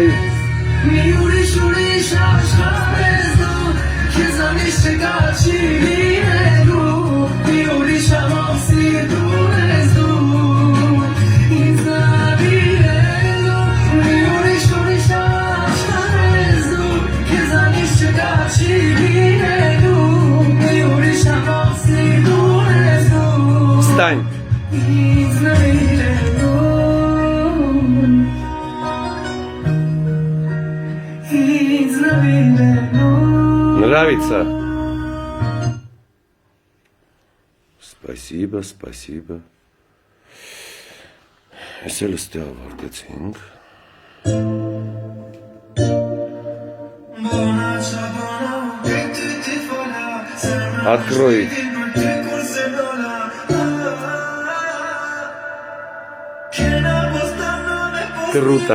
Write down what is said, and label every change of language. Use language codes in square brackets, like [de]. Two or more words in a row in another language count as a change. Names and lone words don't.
[hy] Մի ուրիշ աշխարհ ես դու Քեզանից չկա չի լինելու Մի ուրիշ ամոթ սիրտում ես դու Ինձ նվիրելու Մի ուրիշ աշխարհ ես դու Քեզանից չկա չի լինելու Մի ուրիշ ամոթ սիրտում ես դու [ru] Встань [hy] Ինձ նվիրելու Ինձ նվիրելու [ru] Нравится? Спасибо, спасибо. [hy] Սելստի ավարտեցինք։ Открой. [ru] Круто.